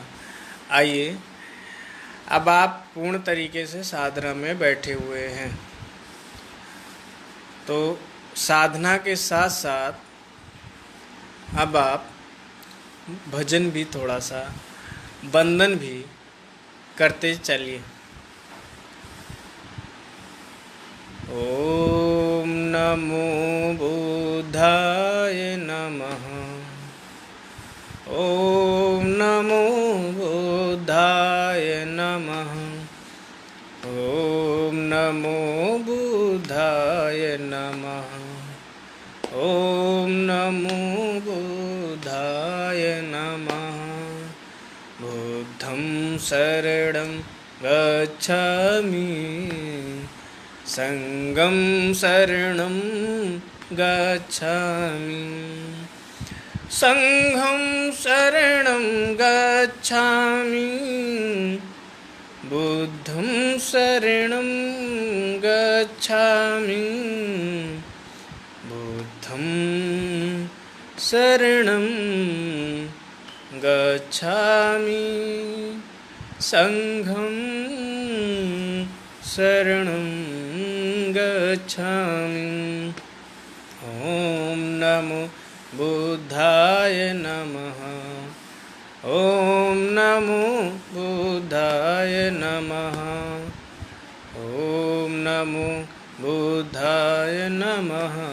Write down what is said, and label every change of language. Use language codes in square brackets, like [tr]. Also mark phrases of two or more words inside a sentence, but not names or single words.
[hi] आइए, अब आप पूर्ण तरीके से साधना में बैठे हुए हैं, तो साधना के साथ साथ अब आप भजन भी, थोड़ा सा वंदन भी करते चलिए। [sa] ओम नमो बुद्धाय नमः। ओम नमो बुद्धाय नमः। ओम नमो बुद्धाय नमः। ओम नमो बुद्धाय नमः। [pi] बुद्धं शरणं गच्छामि, संघं शरणं गच्छामि, संघं शरणं गच्छामि, बुद्धं शरणं गच्छामि, बुद्धं शरणं गच्छामि, संघं शरणं गच्छामि। [sa] ओम नमो बुद्धाय नमः। ओम नमो बुद्धाय नमः। ओम नमो बुद्धाय नमः।